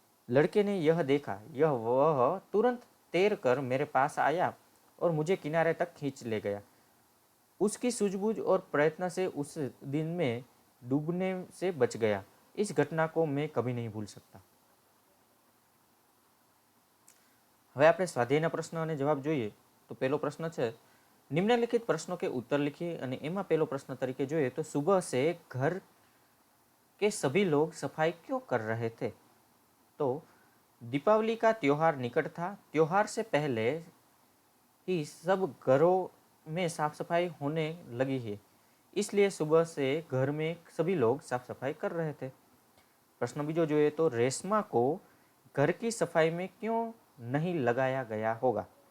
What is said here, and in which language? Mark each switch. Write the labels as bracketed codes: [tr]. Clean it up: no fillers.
[hi] लड़के ने यह देखा, यह वह तुरंत तैर कर मेरे पास आया और मुझे किनारे तक खींच ले गया। उसकी सूझबूझ और प्रयत्न से उस दिन में डूबने से बच गया। इस घटना को मैं कभी नहीं भूल सकता। [gu] હવે આપણે સ્વાધ્યાયના પ્રશ્ન અને જવાબ જોઈએ તો પહેલો પ્રશ્ન છે, [hi] निम्नलिखित प्रश्नों के उत्तर लिखिए [gu] અને એમાં પહેલો પ્રશ્ન તરીકે જોઈએ તો [hi] सुबह से घर के सभी लोग सफाई क्यों कर रहे थे? तो दीपावली का त्योहार निकट था। त्योहार से पहले ही सब घरों में साफ सफाई होने लगी है, इसलिए सुबह से घर में सभी लोग साफ सफाई कर रहे थे। प्रश्न [gu] बीजो જોઈએ [hi] तो रेशमा को घर की सफाई में क्यों नहीं लगाया गया होगा?